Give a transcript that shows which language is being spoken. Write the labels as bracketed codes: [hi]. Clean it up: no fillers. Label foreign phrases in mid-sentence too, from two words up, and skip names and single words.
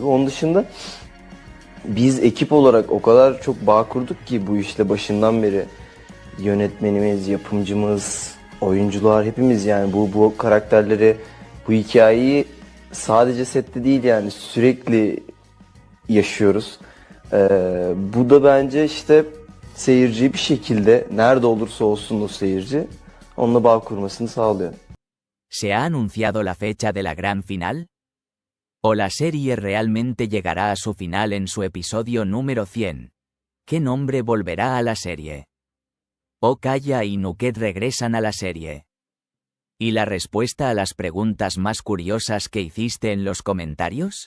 [tr] Onun dışında biz ekip olarak o kadar çok bağ kurduk ki bu işle başından beri yönetmenimiz, yapımcımız, oyuncular hepimiz yani bu karakterleri, bu hikayeyi sadece sette değil yani sürekli yaşıyoruz. Bu da bence işte seyirciyi bir şekilde nerede olursa olsun o seyirci onunla bağ kurmasını sağlıyor. [es] ¿Se ha anunciado la fecha de la gran final? ¿O la serie realmente llegará a su final en su episodio número 100? ¿Qué nombre volverá a la serie? ¿O Kaya y Nuket regresan a la serie? ¿Y la respuesta a las preguntas más curiosas que hiciste en los comentarios?